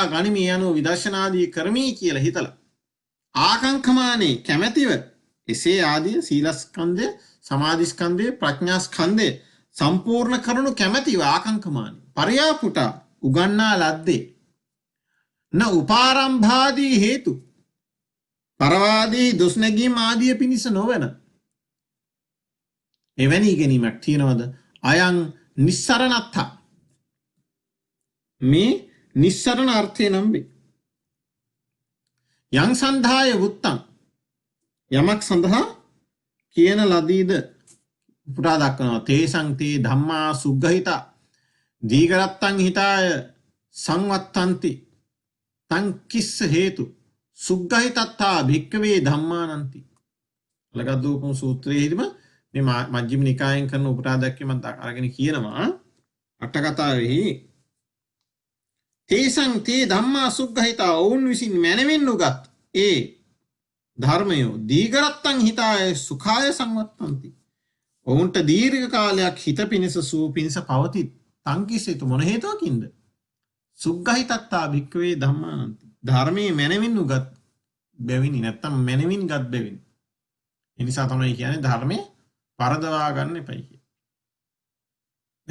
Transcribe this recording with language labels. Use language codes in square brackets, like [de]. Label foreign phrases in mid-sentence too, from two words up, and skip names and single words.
[si] ගනිමි යනෝ විදර්ශනාදී කරමි කියලා හිතලා ආකංකමානේ කැමැතිව එසේ ආදී සීලස්කන්ධය සමාධිස්කන්ධය ප්‍රඥාස්කන්ධය සම්පූර්ණ කරනු කැමැතිව ආකංකමානේ පරියාපුටා උගන්නා ලද්දේ න උපාරම්භාදී හේතු පරවාදී දුස්නැගීම් ආදිය පිණිස නොවන එවැනි ඉගෙනීමක් තියෙනවද? [pi] අයං නිස්සරණත්තා [si] මේ නිස්සරණ අර්ථය නම් වේ. [pi] යං සන්ධාය වුත්තං [si] යමක් සඳහා කියන ලදීද පුටා දක්වනවා. [pi] තේසං තේ ධම්මා සුග්ගහිතා දීඝරත්තං හිතාය සංවත්තන්ති තං කිස්ස හේතු සුග්ගහිතත්තා භික්කවේ ධම්මානන්ති. [si] අලගද්දූපම සූත්‍රයේදීම මේ මජ්ක්‍ධිම නිකායෙන් කරන උපුටා දැක්වීමක් අරගෙන කියනවා අට කතාවෙහි [pi] තේසං තේ ධම්මා සුග්ගහිතා [si] ඔවුන් විසින් මැනවින් උගත් ඒ ධර්මයෝ [pi] දීඝරත්තං හිතාය සුඛාය සංවත්තන්ති [si] ඔවුන්ට දීර්ඝ කාලයක් හිත පිණිස සුව පිණිස පවති [pi] තං කිස්ස හේතු [si] මොන හේතුවකින්ද? [pi] සුග්ගහිතත්තා භික්කවේ ධම්මානන්ති [si] ධර්මයේ මැනවින් උගත් බැවිනි නැත්තම් මැනවින් ගත් බැවිනි. ඒ නිසා තමයි කියන්නේ ධර්මයේ වරදවා ගන්න එපයි කියලා.